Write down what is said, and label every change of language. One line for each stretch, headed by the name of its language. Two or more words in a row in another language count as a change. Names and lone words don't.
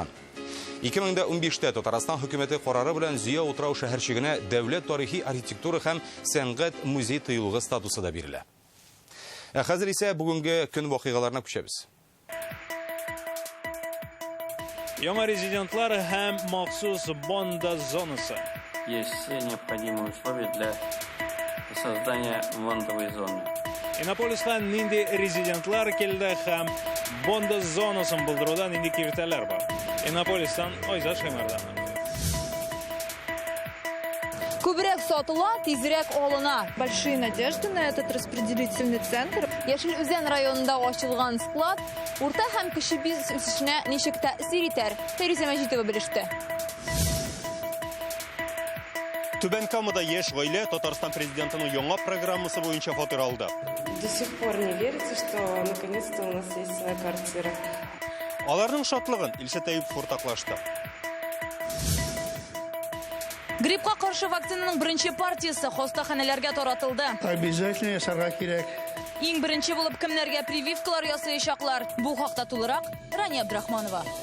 Tatar: 2015-тә Татарстан хөкүмәте карары белән Зөя утрау шәһәрчегенә дәүләт тарихи архитектура һәм сәнгать музей тыюлыгы статусы да бирелә. Хәзер исә бүгенге көн вакыйгаларына күчәбез. Яңа резидентлар һәм махсус бонда зонасы.
Russian: Есть все необходимые условия для создания бондовой зоны.
Tatar: Иннополистан нинди резидентлар келді һәм бонда зонасын булдырудан нинди киртәләр бар. Иннополистан Айзат Шаймарданов. Күбрәк сатыла, тизрәк алына.
Russian: Большие надежды на этот распределительный центр.
Tatar: Яшел Үзән районында ачылган склад урта һәм кече бизнес үсешенә ничек тәэсир итәр? Фәризә Мәҗитова белеште. Түбән Камада яшь гаилә Татарстан президентының яңа программасы буенча фатир алды.
Russian: До сих пор не верится, что наконец-то у нас есть своя квартира.
Tatar: Аларның шатлыгын Илшат Әюпов уртаклашты. Гриппка каршы вакцинаның беренче партиясе хастаханәләргә таратылды. Обязательно ясарга кирәк. Иң беренче булып кемнәргә прививкалар ясаячаклар? Бу хакта тулырак Рания Абдрахманова.